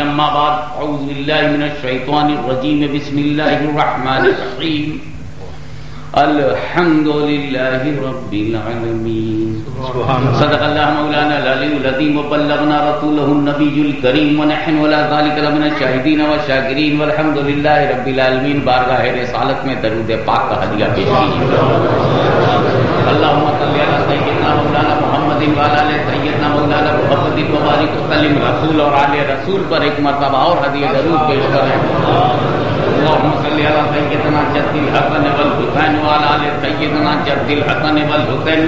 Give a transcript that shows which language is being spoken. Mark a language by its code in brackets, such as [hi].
[ar] أما بعد أعوذ بالله من الشيطان الرجيم. بسم الله الرحمن الرحيم. الحمد لله رب العالمين. صدق الله مولانا العلي العظيم وبلغنا رسوله النبي الكريم ونحن ولا ذلك لمن الشاهدين والشاكرين والحمد لله رب العالمين. [ur] بارگاہ رسالت میں درود پاک کا ہدیہ پیش کیجیے. [ar] اللهم صل على سيدنا مولانا محمد وعلى آل سيدنا مولانا محمد وبارك وسلم. [ur] رسول اور آل رسول پر ایک مرتبہ اور ہدیہ درود پیش کریں. [ar] اللهم صل على سيدنا جد الحسن والحسين وعلى آل سيدنا جد الحسن والحسين.